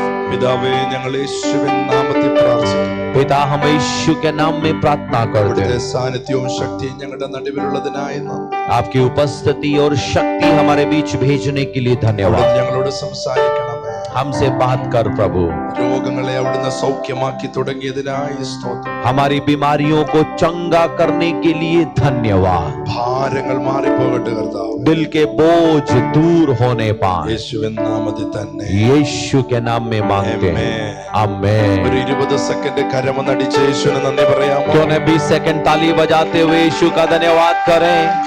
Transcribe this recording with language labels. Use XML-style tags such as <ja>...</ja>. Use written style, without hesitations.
<ml>പിതാവേ, ഞങ്ങൾ യേശുവിൻ നാമത്തിൽ പ്രാർത്ഥിക്കുന്നു.</ml> <hi>पिता, हम यीशु के नाम में प्रार्थना करते</hi> <ml>അവിടുത്തെ</ml> <hi>हैं।</hi> <ml>സാന്നിധ്യവും ശക്തിയും ഞങ്ങളുടെ നടുവിലുള്ളതിനായി നന്ദി.</ml> <hi>आपकी उपस्थिति और शक्ति हमारे बीच भेजने के लिए</hi> <ml>അവിടുന്ന്</ml> <hi>धन्यवाद।</hi> <ml>ഞങ്ങളോട് സംസാരിക്കണമേ.</ml> <hi>हमसे बात कर प्रभु।</hi> <ml>രോഗങ്ങളെ അവിടുന്ന് സൗഖ്യമാക്കി തുടങ്ങിയതിനായി സ്തോത്രം.</ml> <hi>हमारी बीमारियों को चंगा करने के लिए धन्यवाद।</hi> <ml>ഭാരങ്ങൾ മാറിപ്പോകട്ടെ കർത്താവ്.</ml> <hi>दिल के बोझ दूर होने पाए</hi> <ml>യേശുവിൻ നാമത്തിൽ തന്നെ.</ml> <hi>यीशु के नाम में मांगते हैं, आमीन।</hi> <ml>ഒരു 20 സെക്കൻഡ് കരമൊന്നടിച്ച് യേശുവിന് നന്ദി പറയാമോ?</ml> <hi>क्यों न 20 सेकंड ताली बजाते हुए यीशु का धन्यवाद करें।</hi>